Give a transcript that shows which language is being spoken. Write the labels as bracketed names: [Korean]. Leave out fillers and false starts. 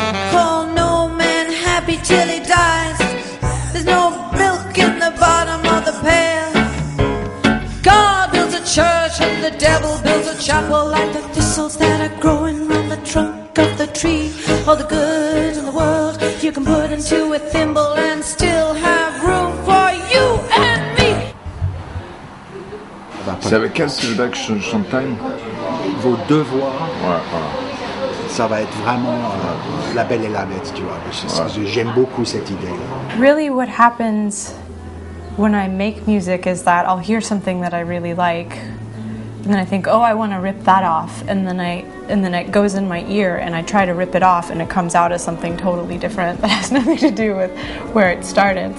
[English] Call no man happy till he dies. There's no milk in the bottom of the pail. God builds a church and the devil builds a chapel, like the thistles that are growing round the trunk of the tree. All the good in the world you can put into a thimble and still have room for you and me. [French] C'est avec quel que je veux que je chante time? Vos deux voix, Ouais, voilà. ça va être vraiment la belle et la bête, tu vois. J'aime beaucoup cette idée-là. [English] Really what happens when I make music is that I'll hear something that I really like, and then I think, oh, I want to rip that off, and then it goes in my ear, and I try to rip it off, and it comes out as something totally different that has nothing to do with where it started.